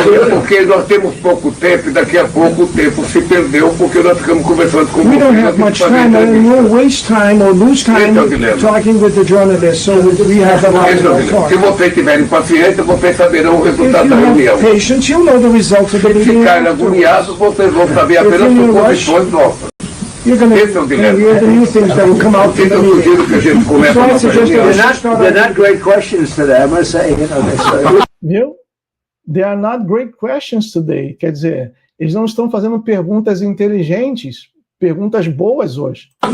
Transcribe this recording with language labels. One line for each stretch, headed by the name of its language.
Portuguese: Porque nós temos pouco tempo e daqui a pouco o tempo se perdeu porque nós ficamos conversando com
English: We don't have much time, and we'll waste time or lose time talking with the journalists, so we have a lot to talk.
Portuguese: Se vocês tiverem paciência, vocês saberão o resultado da reunião.
English: If you have patience, you'll know the results of the meeting.
Portuguese: Se ficarem agoniados, vocês vão saber apenas suposições nossas. Esse é o dilema.
English: You're the new things that will come out from the meeting. So I suggest that They're not great questions today, I must say.
Portuguese: Viu?
English: They are not great questions today.
Portuguese: Quer dizer, eles não estão fazendo perguntas inteligentes, perguntas boas hoje.